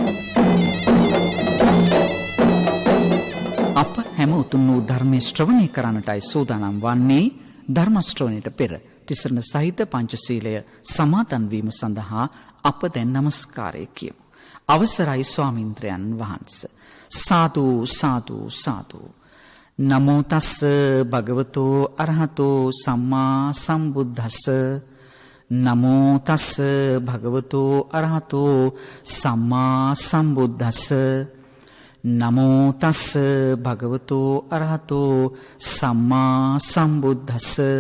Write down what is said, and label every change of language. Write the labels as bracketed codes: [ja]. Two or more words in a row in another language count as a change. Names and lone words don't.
[si] අප හැම උතුම් වූ ධර්මයේ ශ්‍රවණය කරන්නටයි සූදානම් වන්නේ. ධර්ම ශ්‍රවණයට පෙර තිසරණ සහිත පංචශීලය සමාදන් වීම සඳහා අප දැන් නමස්කාරය කියමු. අවසරයි ස්වාමීන්ද්‍රයන් වහන්සේ. [pi] සාදු සාදු සාදු. නමෝ තස්ස භගවතෝ අරහතෝ සම්මා සම්බුද්දස්ස. නමෝ තස්ස භගවතෝ අරහතෝ සම්මා සම්බුද්දස්ස. නමෝ තස්ස භගවතෝ අරහතෝ සම්මා සම්බුද්දස්ස.